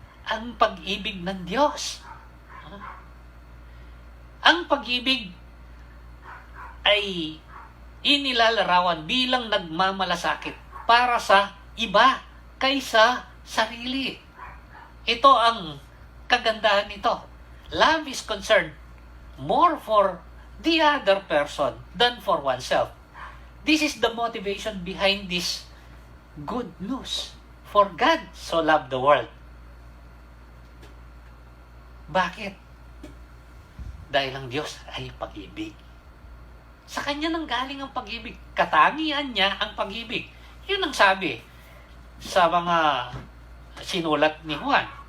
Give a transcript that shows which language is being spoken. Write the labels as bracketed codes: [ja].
[tl] Ang pag-ibig ng Diyos. Ang pag-ibig ay inilalarawan bilang nagmamalasakit para sa iba kaysa sarili. Ito ang kagandahan nito. [en] Love is concerned more for the other person than for oneself. This is the motivation behind this good news. For God so loved the world. [tl] Bakit? Dahil ang Diyos ay pag-ibig. Sa kanya nang galing ang pag-ibig. Katangian niya ang pag-ibig. Yun ang sabi sa mga sinulat ni Juan.